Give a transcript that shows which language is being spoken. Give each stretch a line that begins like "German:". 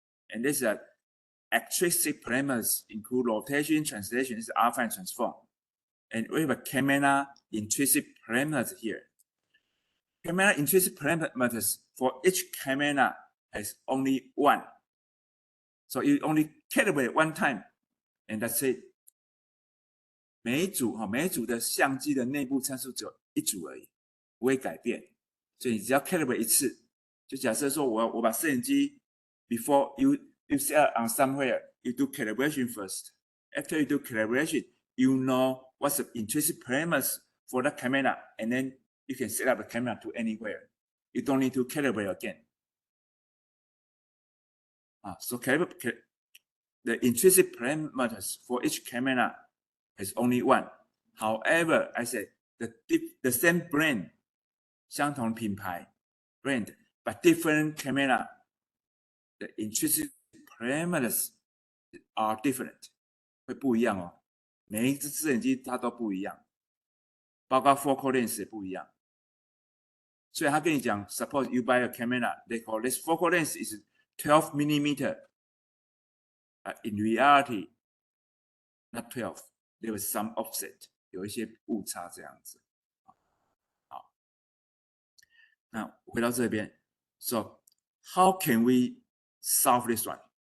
English: And this is extrinsic parameters include rotation, translation, this is alpha and transform. And we have a camera intrinsic parameters here. Camera intrinsic parameters for each camera has only 1. So you only calibrate 1 time, and that's it.
Chinese: 每一组的相机的内部参数只有一组而已，不会改变。所以你只要 calibrate 一次，就假设说我把摄影机
English: before you set on somewhere, you do calibration first. After you do calibration, you know what's the intrinsic parameters for the camera, and then you can set up the camera to anywhere. You don't need to calibrate again. So the intrinsic parameters for each camera has only one. However, I said the same brand,
Chinese: 相同品牌
English: brand, but different camera, the intrinsic parameters are different.
Chinese: 会不一样哦，每一只摄影机它都不一样，包括 focal length 也不一样。所以他跟你讲
English: ，suppose you buy a camera, they call this focal length is 12 millimeter. In reality, not 12. There was some offset.
Chinese: 有一些误差这样子。好，那回到这边
English: ，So how can we solve this one?